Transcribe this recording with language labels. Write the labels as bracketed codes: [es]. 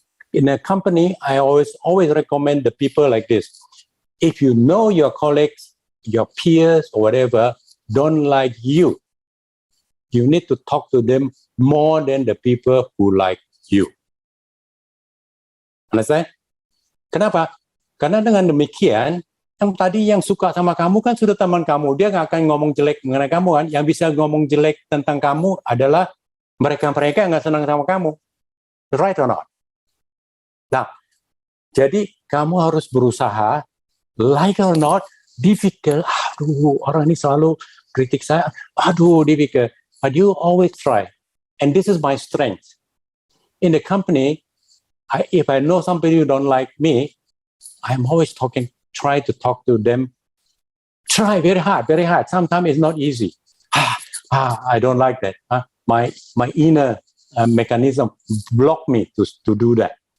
[en] In a company, I always recommend the people like this. If you know your colleagues, your peers, or whatever, don't like you, you need to talk to them more than the people who like you. Understand? [id] Kenapa? Karena dengan demikian, yang tadi yang suka sama kamu kan sudah teman kamu, dia nggak akan ngomong jelek mengenai kamu kan. Yang bisa ngomong jelek tentang kamu adalah mereka-mereka yang nggak senang sama kamu. [en] Right or not? [id] Nah, jadi kamu harus berusaha, [en] like or not, difficult. [id] Aduh, orang ini selalu kritik saya. [en] Aduh, difficult. But you always try. And this is my strength. In the company, if I know somebody who don't like me, I'm always try to talk to them. Try very hard, very hard. Sometimes it's not easy. I don't like that. My inner mechanism block me to do that.